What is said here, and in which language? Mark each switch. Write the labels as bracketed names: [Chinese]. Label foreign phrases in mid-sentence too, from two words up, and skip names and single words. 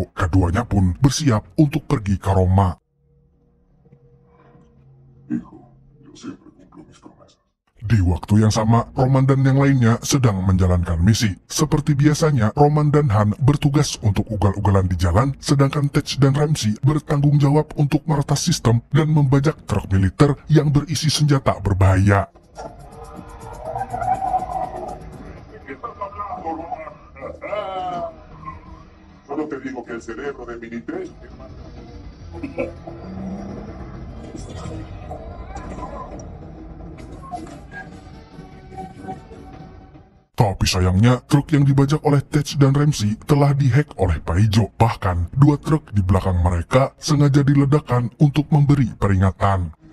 [Indonesian] Keduanya pun bersiap untuk pergi ke Roma. Di waktu yang sama, Roman dan yang lainnya sedang menjalankan misi. Seperti biasanya, Roman dan Han bertugas untuk ugal-ugalan di jalan, sedangkan Tetch dan Ramsey bertanggung jawab untuk meretas sistem dan membajak truk militer yang berisi senjata berbahaya. [Spanish] Solo te digo que el cerebro de Mini-3 [Indonesian] Tapi sayangnya, truk yang dibajak oleh Tetch dan Ramsey telah dihack oleh Paijo. Bahkan, 2 truk di belakang mereka sengaja diledakkan untuk memberi peringatan.